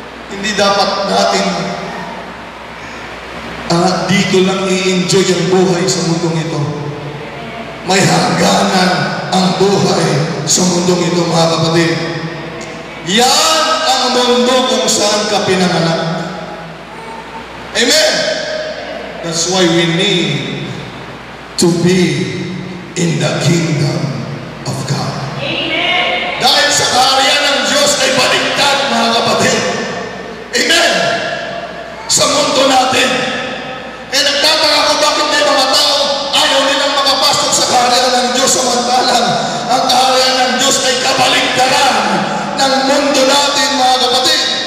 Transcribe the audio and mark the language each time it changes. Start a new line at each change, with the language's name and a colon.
Filipino: Hindi dapat natin dito lang i-enjoy ang buhay sa mundong ito. May hangganan ang buhay sa mundong ito, mga kapatid. Yan ang mundo kung saan ka pinanganak. Amen.
English: That's why we need to be in the kingdom of God. Amen.
Filipino: Dahil sa kaharian ng Diyos ay baligtad, mga kapatid. Amen. Sa mundo natin. Kaya nagtataka ko bakit may mga tao ayaw nilang makapasok sa kaharian ng Diyos, samantalang ang kaharian ng Diyos ay kabaligtaran ng mundo natin, mga kapatid.